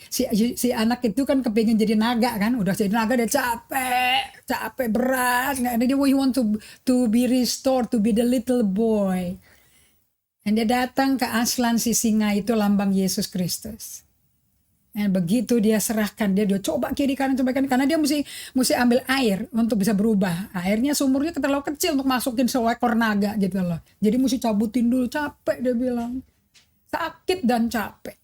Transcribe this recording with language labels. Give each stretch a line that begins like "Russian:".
Indonesian: Si anak itu kan kepingin jadi naga kan. Udah jadi naga dia capek berat. Dia
English: want to be restored, to be the little boy.
Indonesian: Dan dia datang ke Aslan si singa itu, lambang Yesus Kristus. Dan begitu dia serahkan, dia coba kiri kanan, karena dia mesti ambil air untuk bisa berubah. Airnya sumurnya terlalu kecil untuk masukin seekor naga gitu loh. Jadi mesti cabutin dulu, capek dia bilang. Sakit dan capek.